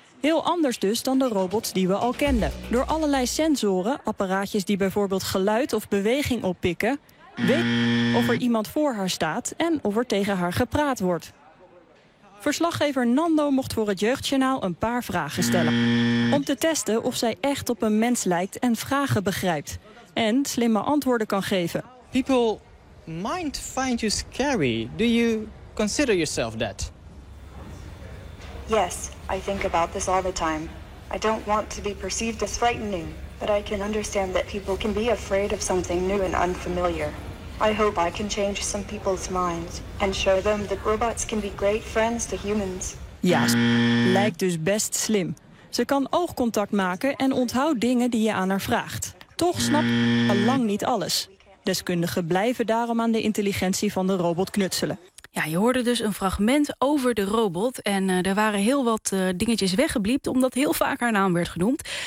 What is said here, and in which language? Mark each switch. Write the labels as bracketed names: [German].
[Dutch] Heel anders dus dan de robots die we al kenden. Door allerlei sensoren, apparaatjes die bijvoorbeeld geluid of beweging oppikken, weet of er iemand voor haar staat en of er tegen haar gepraat wordt. Verslaggever Nando mocht voor het Jeugdjournaal een paar vragen stellen. Om te testen of zij echt op een mens lijkt en vragen begrijpt. En slimme antwoorden kan geven. [English] People might find you scary. Do you consider yourself that? Yes, I think about this all the time. I don't want to be perceived as frightening. But I can understand that people can be afraid of something new and unfamiliar. I hope I can change some people's minds and show them that robots can be great friends to humans. [Dutch] Ja, lijkt dus best slim. Ze kan oogcontact maken en onthoudt dingen die je aan haar vraagt. Toch snapt ze lang niet alles. Deskundigen blijven daarom aan de intelligentie van de robot knutselen. Ja, je hoorde dus een fragment over de robot. En er waren heel wat dingetjes weggebliept, omdat heel vaak haar naam werd genoemd.